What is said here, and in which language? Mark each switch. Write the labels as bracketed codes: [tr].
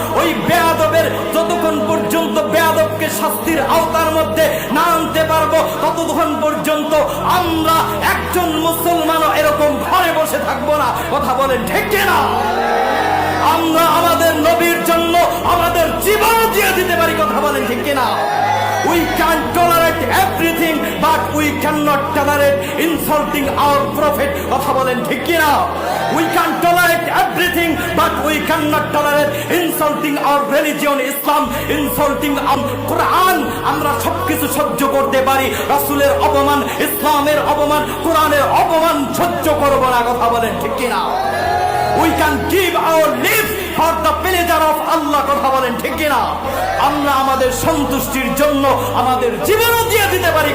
[bn] ওই বেয়াদবের যতক্ষণ পর্যন্ত বেয়াদবকে শাস্তির আওতার মধ্যে না আনতে পারবো ততক্ষণ পর্যন্ত আমরা একজন মুসলমানও এরকম ঘরে বসে থাকবো না। কথা বলেন ঠিক কিনা? আমরা আমাদের নবীর জন্য আমাদের জীবন দিয়ে দিতে পারি। কথা বলেন ঠিক কিনা? [en] We can tolerate everything, but we cannot tolerate insulting our prophet. [bn] কথা বলেন ঠিক কিনা? [en] We can tolerate everything, but we cannot tolerate insulting our religion, Islam, insulting our Quran. [bn] আমরা সবকিছু সহ্য করতে পারি, রাসূলের অপমান, ইসলামের অপমান, কোরআনের অপমান সহ্য করব না। কথা বলেন ঠিক কিনা? [en] We can give our lives for the pleasure of Allah. [bn] কথা বলেন ঠিক কিনা? আমরা আমাদের সন্তুষ্টির জন্য আমাদের জীবনও দিয়ে দিতে পারি।